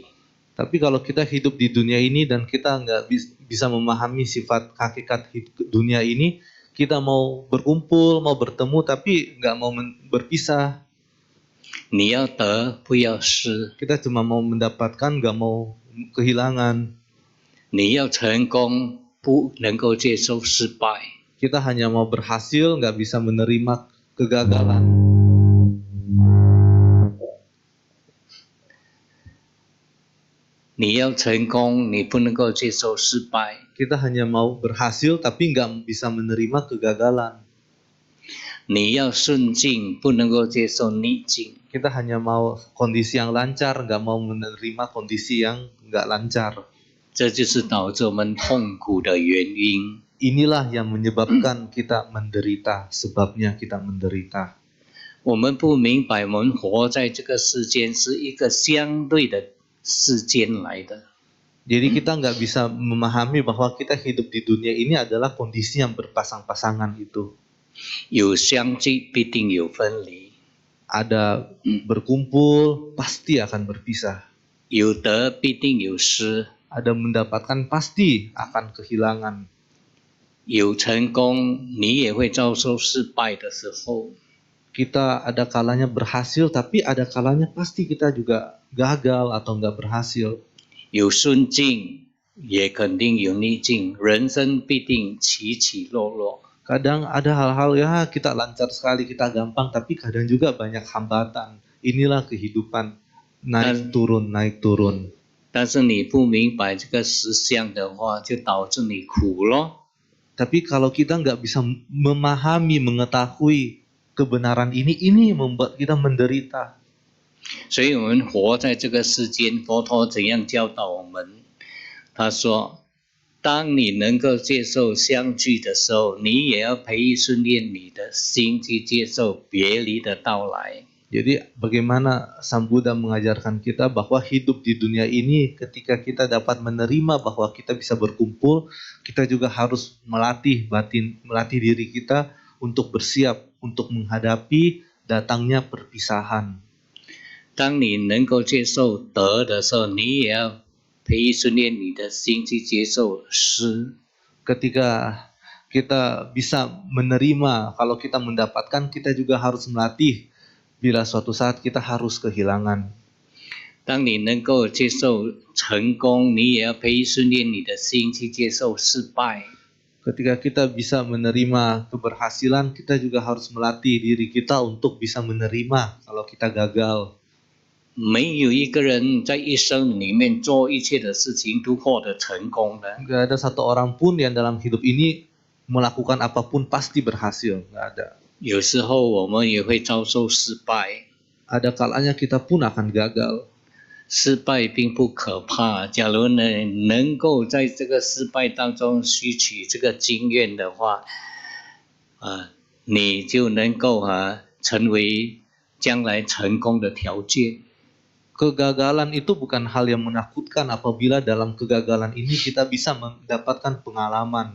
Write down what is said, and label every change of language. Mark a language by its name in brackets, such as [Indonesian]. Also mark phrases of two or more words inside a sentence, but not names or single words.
[Indonesian] Tapi kalau kita hidup di dunia ini dan kita nggak bisa memahami sifat hakikat dunia ini, kita mau berkumpul, mau bertemu, tapi nggak mau berpisah. [Chinese] 你要得，不要失； [Indonesian] Kita cuma mau mendapatkan, nggak mau kehilangan. [Chinese] 你要成功，不能够接受失败。 [Indonesian] Kita hanya mau berhasil, nggak bisa menerima kegagalan. [Chinese] 你要成功，你不能够接受失败。 [Indonesian] Kita hanya mau berhasil tapi nggak bisa menerima kegagalan. [Chinese] 你要顺境，不能够接受逆境。 [Indonesian] Kita hanya mau kondisi yang lancar, nggak mau menerima kondisi yang nggak lancar. [Chinese] 这就是导致我们痛苦的原因。 [Indonesian] Inilah yang menyebabkan kita menderita, sebabnya kita menderita. [Chinese] 我们不明白，我们活在这个世间是一个相对的世间来的。 [Indonesian] Jadi kita nggak bisa memahami bahwa kita hidup di dunia ini adalah kondisi yang berpasang-pasangan itu. [Chinese] 有相聚必定有分离， [Indonesian] Ada berkumpul, pasti akan berpisah. [Chinese] 有得必定有失， [Indonesian] Ada mendapatkan, pasti akan kehilangan. [Chinese] 有成功你也会遭受失败的时候。 [Indonesian] Kita ada kalanya berhasil, tapi ada kalanya pasti kita juga gagal atau nggak berhasil. [Chinese] 有顺境也肯定有逆境，人生必定起起落落。 [Indonesian] Kadang ada hal-hal ya kita lancar sekali, kita gampang, tapi kadang juga banyak hambatan. Inilah kehidupan, naik turun, naik turun. [Chinese] 但是你不明白这个实相的话，就导致你苦咯。 [Indonesian] Tapi kalau kita nggak bisa memahami, mengetahui kebenaran ini membuat kita menderita. [Chinese] 所以我们活在这个世间，佛陀怎样教导我们？他说，当你能够接受相聚的时候，你也要培育训练你的心去接受别离的到来。 [Indonesian] Jadi bagaimana Sang Buddha mengajarkan kita bahwa hidup di dunia ini ketika kita dapat menerima bahwa kita bisa berkumpul, kita juga harus melatih batin, melatih diri kita untuk bersiap untuk menghadapi datangnya perpisahan. [Chinese] 当你能够接受得的时候，你也要培育训练你的心去接受失。 [Indonesian] Ketika kita bisa menerima, kalau kita mendapatkan, kita juga harus melatih bila suatu saat kita harus kehilangan. [Chinese] 当你能够接受成功，你也要培育训练你的心去接受失败。 [Indonesian] Ketika kita bisa menerima keberhasilan, kita juga harus melatih diri kita untuk bisa menerima kalau kita gagal. [Chinese] 没有一个人在一生里面做一切的事情都获得成功的。 [Indonesian] Nggak ada satu orang pun yang dalam hidup ini melakukan apapun pasti berhasil. Nggak ada. [Chinese] 有时候我们也会遭受失败， [Indonesian] Ada kalanya kita pun akan gagal. [Chinese] 失败并不可怕。假如能够在这个失败当中吸取这个经验的话，你就能够成为将来成功的条件。 [Indonesian] Kegagalan itu bukan hal yang menakutkan apabila dalam kegagalan ini kita bisa mendapatkan pengalaman.